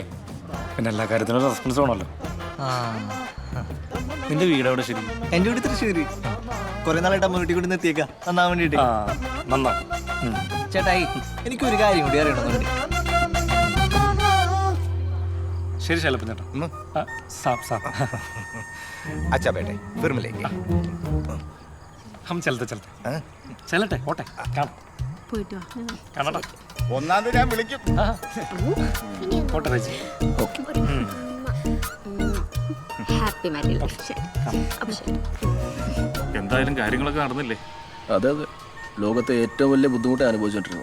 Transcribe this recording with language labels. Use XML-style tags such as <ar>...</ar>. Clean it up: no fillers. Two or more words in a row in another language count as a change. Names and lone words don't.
<ml>പിന്നെ എല്ലാ കാര്യത്തിനും റെസ്പോൺസ് വേണമല്ലോ. നിന്റെ വീട് എവിടെ? ശരി, എൻ്റെ വീട് തൃശ്ശൂര്. കുറെ നാളായിട്ട് അമ്മ വീട്ടിൽ കൂടി നിർത്തിയേക്കാം നന്നാൻ വേണ്ടിട്ട്. നന്നാ ചേട്ടായി, എനിക്കൊരു കാര്യം കൂടി അറിയണമെന്നുണ്ട്. ശരി ശൈലപ്പൻ ചേട്ടാ.</ml> <hi>अच्छा बेटे फिर मिलेंगे. हम चलते चलते</hi> <ml>ഓട്ടെ കാണാം. പോയിട്ട് വാ. കാണട്ടെ. ഒന്നാം തീയതി ഞാൻ വിളിക്കും. ഓട്ടെ റെജി.</ml> <en>happy married life.</en> <ml>എന്തായാലും കാര്യങ്ങളൊക്കെ നടന്നില്ലേ? അതെ അതെ, ലോകത്തെ ഏറ്റവും വലിയ ബുദ്ധിമുട്ട് അനുഭവിച്ചോണ്ടിരുന്നു.</ml>